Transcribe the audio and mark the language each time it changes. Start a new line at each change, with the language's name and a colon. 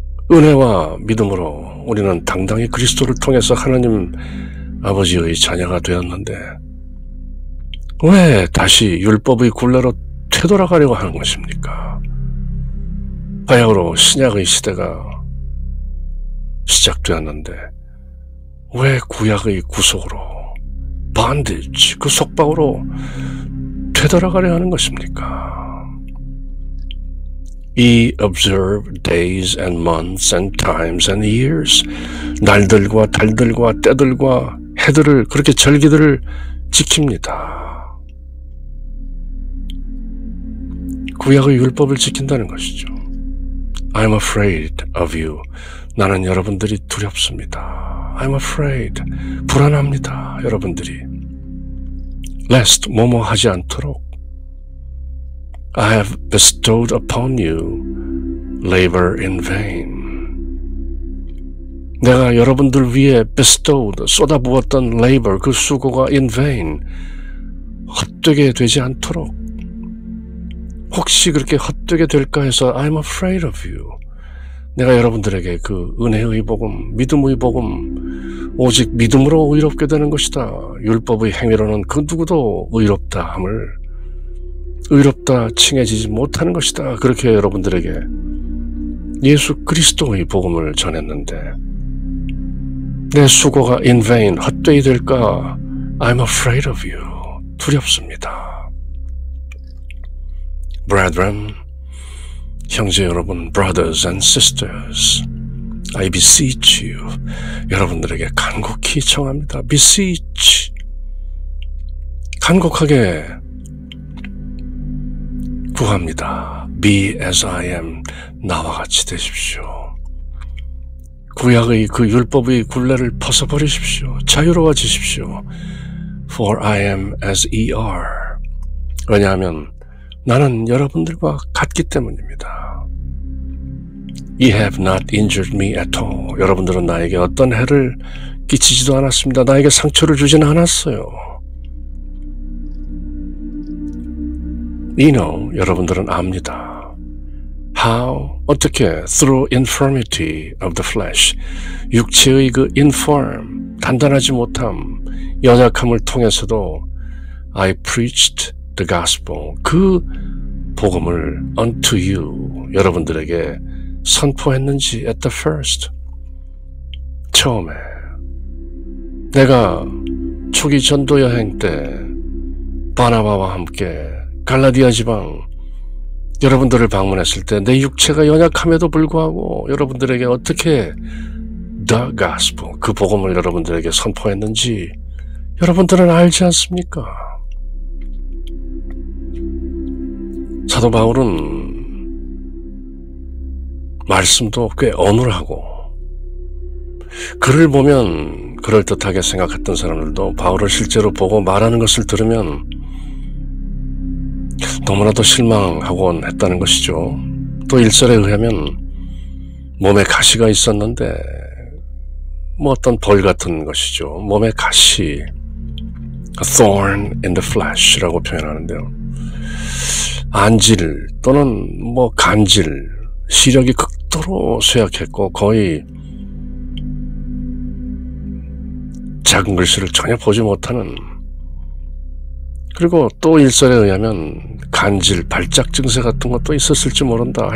Korean: 은혜와 믿음으로 우리는 당당히 그리스도를 통해서 하나님 아버지의 자녀가 되었는데 왜 다시 율법의 굴레로 되돌아가려고 하는 것입니까? 바야흐로 신약의 시대가 시작되었는데 왜 구약의 구속으로, bondage, 그 속박으로 되돌아가려 하는 것입니까?
English: Ye observe days and months and times and years,
Korean: 날들과 달들과 때들과 해들을, 그렇게 절기들을 지킵니다. 구약의 율법을 지킨다는 것이죠.
English: I'm afraid of you.
Korean: 나는 여러분들이 두렵습니다.
English: I'm afraid.
Korean: 불안합니다. 여러분들이.
English: lest
Korean: 뭐뭐 하지 않도록
English: I have bestowed upon you labor in vain.
Korean: 내가 여러분들 위에 bestowed, 쏟아부었던 labor, 그 수고가 in vain, 헛되게 되지 않도록, 혹시 그렇게 헛되게 될까 해서
English: I'm afraid of you.
Korean: 내가 여러분들에게 그 은혜의 복음, 믿음의 복음, 오직 믿음으로 의롭게 되는 것이다. 율법의 행위로는 그 누구도 의롭다함을, 의롭다 칭해지지 못하는 것이다. 그렇게 여러분들에게 예수 그리스도의 복음을 전했는데 내 수고가 in vain, 헛되이 될까
English: I'm afraid of you.
Korean: 두렵습니다.
English: Brethren,
Korean: 형제 여러분,
English: brothers and sisters, I beseech you.
Korean: 여러분들에게 간곡히 청합니다. beseech. 간곡하게 구합니다.
English: Be as I am.
Korean: 나와 같이 되십시오. 구약의 그 율법의 굴레를 벗어버리십시오. 자유로워지십시오.
English: For I am as ye are.
Korean: 왜냐하면 나는 여러분들과 같기 때문입니다.
English: Ye have not injured me at all.
Korean: 여러분들은 나에게 어떤 해를 끼치지도 않았습니다. 나에게 상처를 주지는 않았어요.
English: You know,
Korean: 여러분들은 압니다.
English: How?
Korean: 어떻게?
English: Through infirmity of the flesh.
Korean: 육체의 그 infirm, 단단하지 못함, 연약함을 통해서도
English: I preached the gospel.
Korean: 그 복음을
English: unto you.
Korean: 여러분들에게 선포했는지
English: at the first.
Korean: 처음에. 내가 초기 전도 여행 때 바나바와 함께 갈라디아 지방 여러분들을 방문했을 때 내 육체가 연약함에도 불구하고 여러분들에게 어떻게 the gospel, 그 복음을 여러분들에게 선포했는지 여러분들은 알지 않습니까? 사도 바울은 말씀도 꽤 어눌하고 글을 보면 그럴듯하게 생각했던 사람들도 바울을 실제로 보고 말하는 것을 들으면 너무나도 실망하곤 했다는 것이죠. 또 일설에 의하면 몸에 가시가 있었는데 뭐 어떤 벌 같은 것이죠. 몸에 가시,
English: a thorn in the flesh
Korean: 라고 표현하는데요. 안질 또는 뭐 간질, 시력이 극도로 쇠약했고 거의 작은 글씨를 전혀 보지 못하는, 그리고 또 일설에 의하면 간질, 발작 증세 같은 것도 있었을지 모른다.